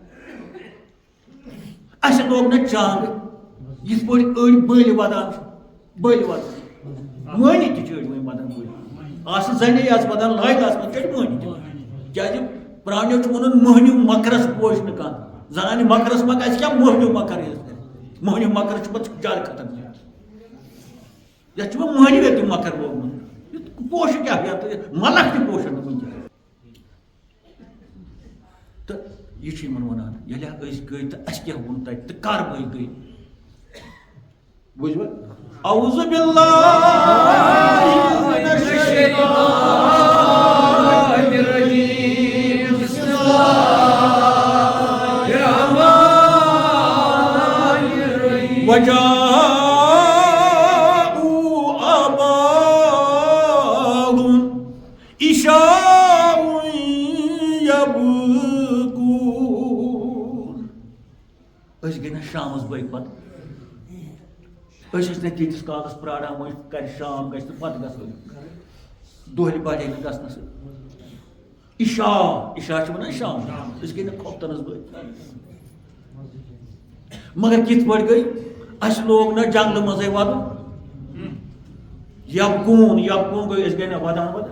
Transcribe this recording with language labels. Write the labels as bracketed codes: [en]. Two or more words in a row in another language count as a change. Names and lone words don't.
[ks] اَسہِ لوگ نہٕ چانٛگہٕ یِتھ پٲٹھۍ أڑۍ بٔلۍ وَدان چھِ مٲنی تہِ چھِ أڑۍ وۄنۍ وَدان بٔلۍ آسہٕ زَنے آسہٕ وَدان لایِق آسہٕ وۄنۍ چھِ أڑۍ مٲنی تہِ کیٛازِ پرٛانیو چھُ ووٚنُن مٔہنیوٗ مَکرَس پوش نہٕ کانٛہہ زَنانہِ مَکرَس مہ گژھِ کیٛاہ مٔہنیوٗ مَکر مٔہنیوٗ مَکر چھُ پَتہٕ زیادٕ خطرناک یَتھ چھُ وۄنۍ مٔہنیوٗ تہِ مَکر لوگمُت پوشہٕ کیٛاہ یَتھ مَلَکھ تہِ پوشَن نہٕ وٕنکٮ۪ن تہٕ یہِ چھُ یِمن وَنان ییٚلہِ أسۍ گٔے تہٕ اَسہِ کیٛاہ ووٚن تَتہِ تہٕ کاروٲیی گٔے بوٗزوٕ [ar] اعوذ باللہ من الشیطان الرجیم بسم اللہ الرحمن الرحیم وجاءوا آباءهم عشاء يبكون [ks] أسۍ گٔے نہ شامَس بٲگۍ پَتہٕ أسۍ ٲسۍ نہٕ تیٖتِس کالَس پرٛاران وۄنۍ کَرِ شام گژھِ تہٕ پَتہٕ گژھو دۄہلہِ بَڑے نہٕ گژھنَس عشاء چھِ وَنان شام أسۍ گٔے نہٕ کھۄفتَنَس بٲگۍ مگر کِتھ پٲٹھۍ گٔے اَسہِ لوگ نہ جنٛگلہٕ منٛزٕے وَدُن یَبکوٗن گٔے أسۍ گٔے نہ وَدان